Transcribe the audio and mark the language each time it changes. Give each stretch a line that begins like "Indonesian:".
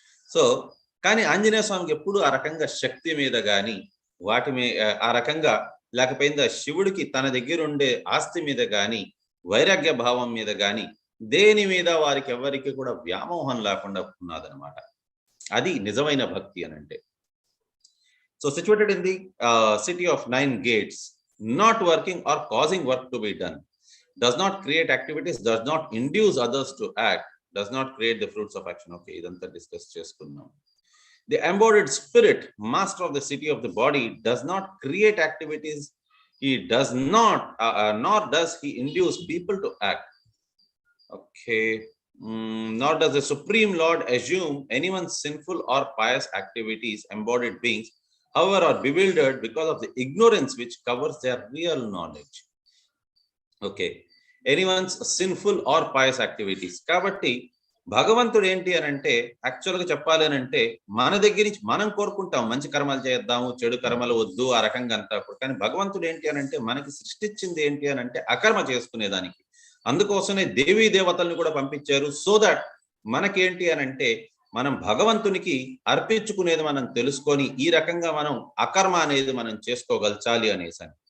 Telugu: So కానీ ఆంజనేయ స్వామికి ఎప్పుడు ఆ రకంగా శక్తి మీద కానీ వాటి మీద ఆ రకంగా లేకపోయిందా శివుడికి తన దగ్గర ఉండే ఆస్తి మీద కానీ వైరాగ్య భావం మీద కానీ దేని మీద వారికి ఎవరికి కూడా వ్యామోహం లేకుండా ఉన్నదనమాట. అది నిజమైన భక్తి అని అంటే.
English: So situated in the city of 9 gates, not working or causing work to be done, does not create activities, does not induce others to act, does not create the fruits of action. Okay,
Telugu: idantha discuss cheskunnam.
English: The embodied spirit, master of the city of the body, does not create activities. He does not, nor does he induce people to act. Okay. Nor does the Supreme Lord assume anyone's sinful or pious activities, embodied beings, however, are bewildered because of the ignorance which covers their real knowledge. Okay. Anyone's sinful or pious activities.
Telugu: కాబట్టి భగవంతుడు ఏంటి అని అంటే యాక్చువల్గా చెప్పాలి అని అంటే మన దగ్గర నుంచి మనం కోరుకుంటాం మంచి కర్మలు చేద్దాము, చెడు కర్మలు వద్దు, ఆ రకంగా అంతా. కానీ భగవంతుడు ఏంటి అని అంటే మనకి సృష్టించింది ఏంటి అని అంటే అకర్మ చేసుకునేదానికి. అందుకోసమే దేవీ దేవతల్ని కూడా పంపించారు. సో దట్ మనకేంటి అని అంటే మనం భగవంతునికి అర్పించుకునేది మనం తెలుసుకొని ఈ రకంగా మనం అకర్మ అనేది మనం చేసుకోగలచాలి అనేసి.